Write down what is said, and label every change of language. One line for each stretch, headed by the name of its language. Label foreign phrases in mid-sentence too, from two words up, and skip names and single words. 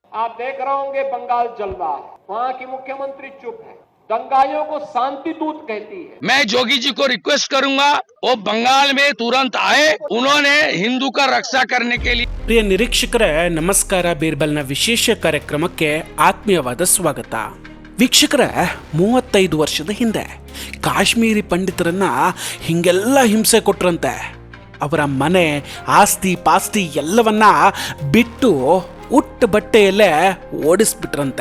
Hindi: आप देख रहे होंगे बंगाल जल रहा है, वहां की मुख्यमंत्री चुप है, दंगाइयों को शांति दूत कहती है। मैं जोगी जी को रिक्वेस्ट करूंगा वो बंगाल में तुरंत आए, उन्होंने हिंदू का रक्षा करने के लिए।
Kannada: ಪ್ರಿಯ ನಿರೀಕ್ಷಕರೇ ನಮಸ್ಕಾರ. ಬೀರ್ಬಲ್ನ ವಿಶೇಷ ಕಾರ್ಯಕ್ರಮಕ್ಕೆ ಆತ್ಮೀಯವಾದ ಸ್ವಾಗತ. ವೀಕ್ಷಕರೇ, 35 ವರ್ಷದ ಹಿಂದೆ ಕಾಶ್ಮೀರಿ ಪಂಡಿತರನ್ನ ಹಿಂಗೆಲ್ಲ ಹಿಂಸೆ ಕೊಟ್ರಂತೆ. ಅವರ ಮನೆ ಆಸ್ತಿ ಪಾಸ್ತಿ ಎಲ್ಲವನ್ನ ಬಿಟ್ಟು ಉಟ್ಟ ಬಟ್ಟೆಯಲ್ಲೇ ಓಡಿಸ್ಬಿಟ್ರಂತೆ.